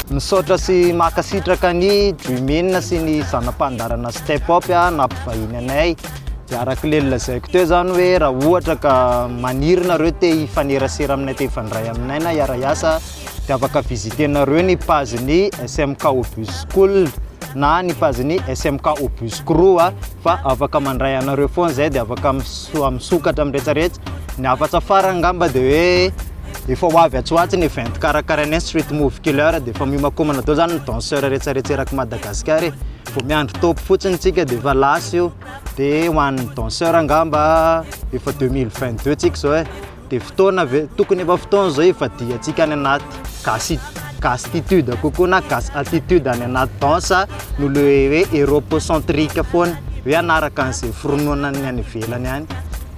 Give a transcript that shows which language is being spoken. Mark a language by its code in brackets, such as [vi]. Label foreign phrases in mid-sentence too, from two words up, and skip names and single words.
[mg] misaotra sy makasitraka ny dreaming sy ny zanam-pandarana step up nampivahiny anay. Dia arak'ilay lazaiko teo zany hoe raha ohatra ka maniry nareo te hifanerasera aminay te hifandray aminay na hiara hiasa dia afaka visitenareo ny page ny SMK Obus School na ny page ny SMK Obus Crew fa afaka mandray anareo foana zay dia afaka misokatra am'rehetrarehetra. Ny afatsa farany ngamba dia hoe efa ho avy atsoatsy ny event karakarainay street movie killer dia efa mimakomana tao zany ny danseur rehetrarehetra Madagasikara vao miandry top fotsiny tsika dia efa lasa io dia ho an'ny danseur ngamba efa 2022 tsika zao dia fotoana tokony efa fotoana zao efa diantsika any anaty gastitude kokoa na gas attitude any anaty danse no le hoe europocentrique foana hoe anaraka an'izay fironoana ny any ivelany any.